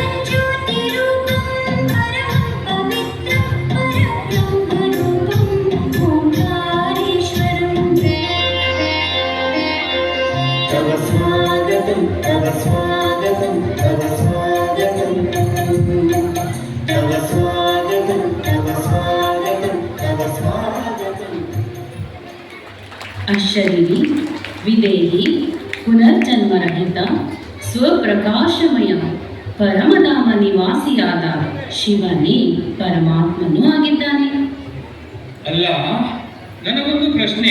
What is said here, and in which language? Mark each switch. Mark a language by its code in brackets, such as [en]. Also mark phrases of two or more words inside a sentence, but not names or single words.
[sa] तव स्वागतं तव स्वागतं तव स्वागतं तव स्वागतं तव स्वागतं तव स्वागतम्। [kn] ಅಶರೀರಿ, ವಿದೇಹಿ, ಪುನರ್ಜನ್ಮರಹಿತ ಸ್ವಪ್ರಕಾಶಮಯ ಪರಮಧಾಮ ನಿವಾಸಿಯಾದ ಶಿವನೇ ಪರಮಾತ್ಮನೂ ಆಗಿದ್ದಾನೆ. ಅಲ್ಲ, ನನಗೊಂದು ಪ್ರಶ್ನೆ.